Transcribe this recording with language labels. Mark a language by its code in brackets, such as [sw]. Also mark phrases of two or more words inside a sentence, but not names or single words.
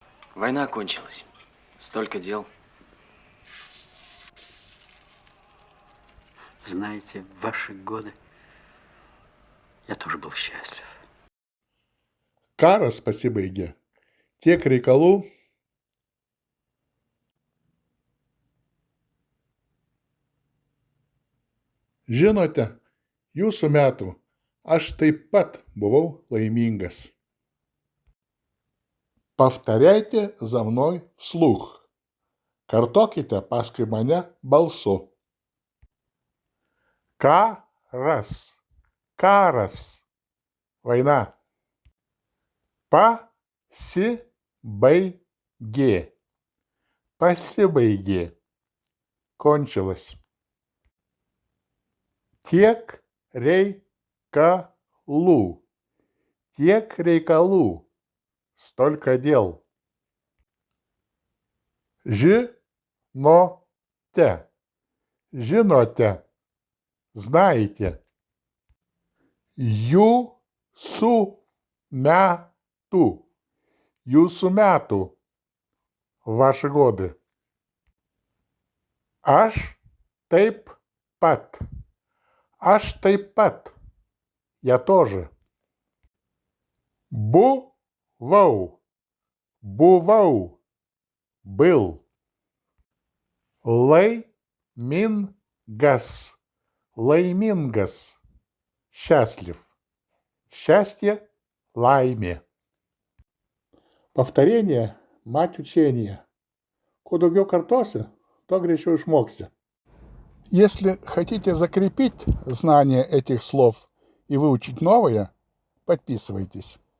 [ru] Война кончилась. Столько дел. Знаете, в ваши годы я тоже был счастлив. [lt] Карas pasibaigė. Tiek reikalų. Žinote, jūsų metų aš taip pat buvau laimingas. [ru] Повторяйте за мной вслух. [lt] Kartokite paskui mane balsu. Karas. Karas. Война. Pasibaigė. Pasibaigė. Кончилось. Tiek reikalų. Tiek reikalų. [ru] Столько дел. [lt] Žinote. Žinote. Знаете. Jūsų metų. Jūsų metų. [ru] Ваши годы. [lt] Aš taip pat. Aš taip pat. [ru] Я тоже. [lt] Buvau. Buvau. Был. Laimingas. Laimingas. [ru] Счастлив. Счастье, laimė. Повторение – мать учения. [lt] Kuo daugiau kartosi, то гreičiau išmoksi. [ru] Если хотите закрепить знание этих слов и выучить новые, подписывайтесь.